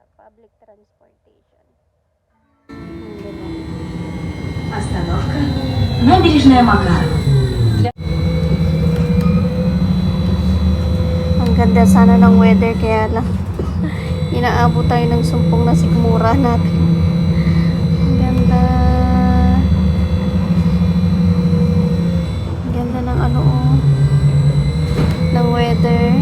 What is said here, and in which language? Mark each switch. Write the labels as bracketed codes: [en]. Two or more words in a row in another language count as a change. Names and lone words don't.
[en] Public transportation. [ru] Остановка. Набережная Макарова. [tl] Ang ganda sana ng weather, kaya lang inaabot tayo ng sumpong na sikmura natin. Ang ganda. Ang ganda ng ano ng weather.